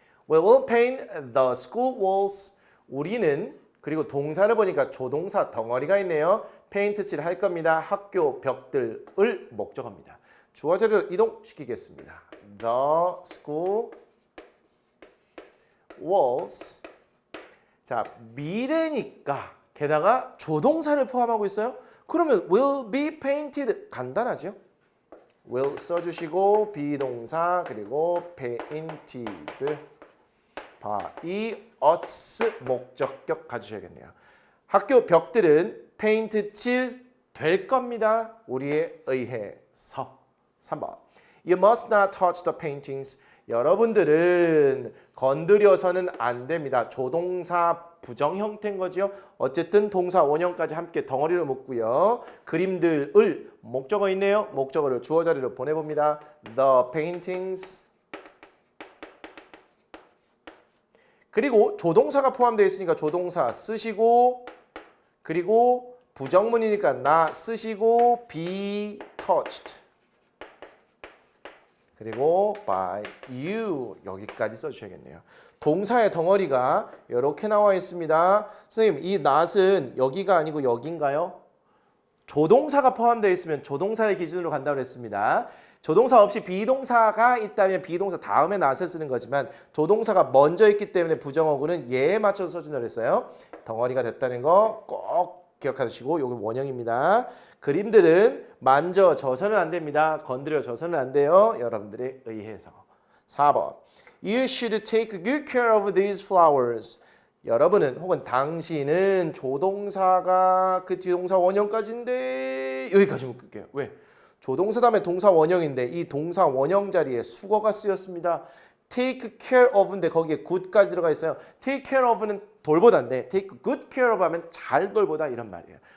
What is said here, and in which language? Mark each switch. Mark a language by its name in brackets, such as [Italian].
[English] We will paint the school walls. [Korean] 우리는 그리고 동사를 보니까 조동사 덩어리가 있네요. 페인트 칠을 할 겁니다. 학교 벽들을 목적어입니다. 주어 자리를 이동시키겠습니다. [English] The school walls. [Korean] 자, 미래니까 게다가 조동사를 포함하고 있어요. 그러면 [English] will be painted [Korean] 간단하죠. will 써주시고 비동사 그리고 [English] painted by us [Korean] 목적격 가주셔야겠네요. 학교 벽들은 페인트 칠 될 겁니다. 우리에 의해서. 3번. [English] You must not touch the paintings. [Korean] 여러분들은 건드려서는 안 됩니다. 조동사 부정 형태인 거지요. 어쨌든 동사 원형까지 함께 덩어리로 묶고요. 그림들을 목적어 있네요. 목적어를 주어 자리로 보내봅니다. [English] The paintings. [Korean] 그리고 조동사가 포함되어 있으니까 조동사 쓰시고 그리고 부정문이니까 not 쓰시고 be touched. 그리고 by you 여기까지 써주셔야겠네요. 동사의 덩어리가 이렇게 나와 있습니다. 선생님 이 not은 여기가 아니고 여긴가요? 조동사가 포함되어 있으면 조동사를 기준으로 간다고 했습니다. 조동사 없이 비동사가 있다면 비동사 다음에 not을 쓰는 거지만 조동사가 먼저 있기 때문에 부정어구는 얘에 맞춰서 써준다고 했어요. 덩어리가 됐다는 거 꼭 기억하시고 여기 원형입니다. 그림들은 만져져서는 안 됩니다. 건드려져서는 안 돼요. 여러분들에 의해서. 4번. [English] You should take good care of these flowers. [Korean] 여러분은 혹은 당신은 조동사가 그 뒤동사 원형까지인데 여기까지 묶을게요. 왜? 조동사 다음에 동사 원형인데 이 동사 원형 자리에 수거가 쓰였습니다. take care of인데 거기에 good까지 들어가 있어요. take care of는 돌보다인데 take good care of 하면 잘 돌보다 이런 말이에요.